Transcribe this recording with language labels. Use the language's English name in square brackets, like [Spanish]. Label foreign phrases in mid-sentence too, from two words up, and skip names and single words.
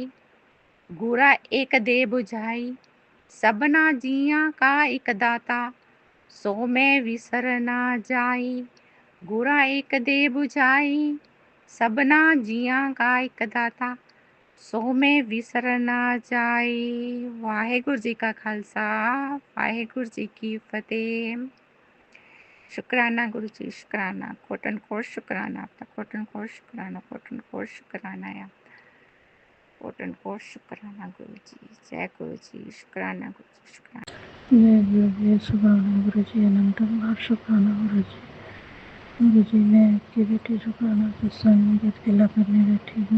[Punjabi] ਗੁਰਾ ਇਕ ਦੇਹਿ ਬੁਝਾਈ, ਸਭਨਾ ਜੀਆ ਕਾ ਇਕੁ ਦਾਤਾ, ਸੋ ਮੈ ਵਿਸਰਿ ਨ ਜਾਈ। ਗੁਰਾ ਇਕ ਦੇਹਿ ਬੁਝਾਈ, ਸਭਨਾ ਜੀਆ ਕਾ ਇਕੁ ਦਾਤਾ, ਸੋ ਮੈ ਵਿਸਰਿ ਨ ਜਾਈ। ਵਾਹਿਗੁਰੂ ਜੀ ਕਾ ਖ਼ਾਲਸਾ, ਵਾਹਿਗੁਰੂ ਜੀ ਕੀ ਫ਼ਤਿਹ। [Hindi] शुक्राना गुरु जी, शुक्राना, कोटन कोट शुक्राना आपका, कोटन कोट शुक्राना, कोटन कोट शुक्राना है आपका, कोटन कोट शुक्राना गुरु जी। जय गुरु जी, शुक्राना गुरु जी, शुक्राना। जय गुरु जी, शुक्राना गुरु जी, अनंत बार शुक्राना गुरु जी। गुरु जी, मैं आपकी बेटी शुक्राना सत्संग गीत गिला करने बैठी हूँ।